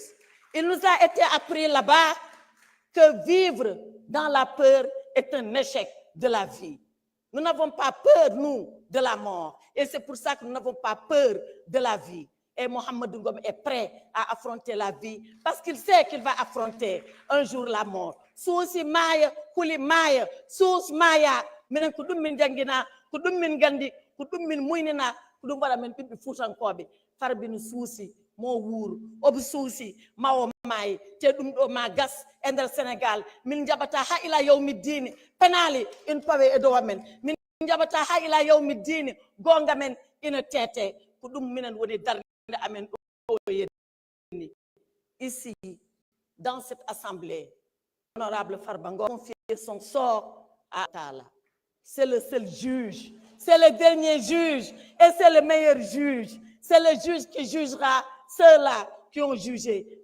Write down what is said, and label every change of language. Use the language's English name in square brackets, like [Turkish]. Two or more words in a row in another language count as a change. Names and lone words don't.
[French] Il nous a été appris là-bas que vivre dans la peur est un échec de la vie. Nous n'avons pas peur, nous, de la mort. Et c'est pour ça que nous n'avons pas peur de la vie. Et Mohamed Ngom est prêt à affronter la vie parce qu'il sait qu'il va affronter un jour la mort. [Fula] Sousi maya, kuli maya, sous maya, menen ko dum min jangina, ko dum min gandi, ko dum min muynina, ko dum wala men bibbi futankobe. Farbinu sousi mo wuur, obu sousi mawo may, te dum do ma gas e nder Sénégal, min jabata ha [Arabic] إلى يوم الدين, [Fula] penali in pawe e do men, min jabata ha [Arabic] إلى يوم الدين, [Fula] gonga men ina tete, ko dum minen woni dar. [French] Ici, dans cette assemblée, l'honorable Farba Ngom a confié son sort à Allah. C'est le seul juge, c'est le dernier juge et c'est le meilleur juge. C'est le juge qui jugera ceux-là qui ont jugé.